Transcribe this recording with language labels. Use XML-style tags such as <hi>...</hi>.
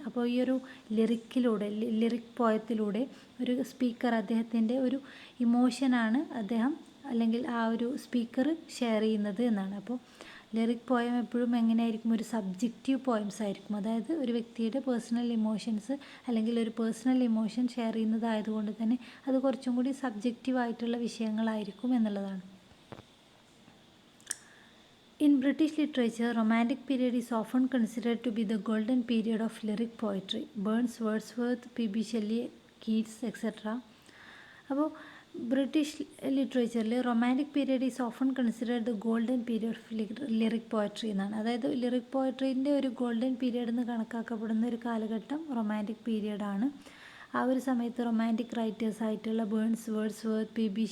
<ml>അപ്പോൾ ഈ ഒരു ലിറിക് പോയത്തിലൂടെ ഒരു സ്പീക്കർ അദ്ദേഹത്തിൻ്റെ ഒരു ഇമോഷനാണ് അദ്ദേഹം അല്ലെങ്കിൽ ആ ഒരു സ്പീക്കർ ഷെയർ ചെയ്യുന്നത് എന്നാണ്. അപ്പോൾ ലിറിക് പോയം എപ്പോഴും എങ്ങനെയായിരിക്കും? ഒരു സബ്ജക്റ്റീവ് പോയംസ് ആയിരിക്കും. അതായത് ഒരു വ്യക്തിയുടെ പേഴ്സണൽ ഇമോഷൻസ് അല്ലെങ്കിൽ ഒരു പേഴ്സണൽ ഇമോഷൻ ഷെയർ ചെയ്യുന്നതായതുകൊണ്ട് തന്നെ അത് കുറച്ചും കൂടി സബ്ജക്റ്റീവായിട്ടുള്ള വിഷയങ്ങളായിരിക്കും എന്നുള്ളതാണ്.</ml> <en>In British literature, romantic period is often considered to be the golden period of lyric poetry. Burns, Wordsworth, P.B. Shelley, Keats, etc. അപ്പോൾ British ലിറ്ററേച്ചറിൽ romantic period is often considered the golden period of lyric poetry എന്നാണ്.</en> <ml>അതായത് lyric പോയട്രീൻ്റെ ഒരു golden period എന്ന് കണക്കാക്കപ്പെടുന്ന ഒരു കാലഘട്ടം romantic പീരിയഡാണ്. ആ ഒരു സമയത്ത് റൊമാൻറ്റിക് റൈറ്റേഴ്സ് ആയിട്ടുള്ള ബേൺസ്, വേർഡ്സ്വർത്ത്, P.B.</ml>